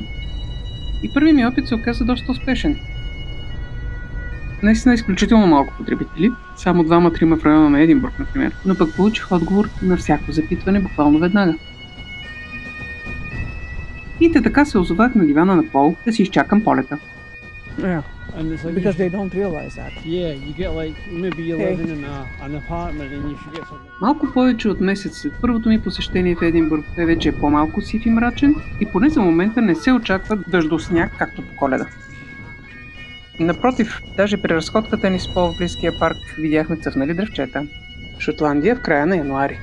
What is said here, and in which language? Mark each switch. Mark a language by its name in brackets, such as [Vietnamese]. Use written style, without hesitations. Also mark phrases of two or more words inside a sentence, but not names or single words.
[Bulgarian] И първи ми опит се оказа доста успешен. Наистина изключително малко потребители, само 2-3 в района на Единбург, например, но пък получих отговор на всяко запитване буквално веднага. И така се озовах на дивана на Пол да си изчакам полета. [English] Yeah, because they don't realize that. Yeah, you get like, maybe you're living in an apartment and you should get something. [Bulgarian] Малко повече от месец след първото ми посещение в Единбург, той вече е по-малко сив и мрачен и поне за момента не се очаква дъждосняг, както по Коледа. Напротив, даже при разходката ни с Пол в близкия парк видяхме цъфнали дръвчета. Шотландия в края на януари.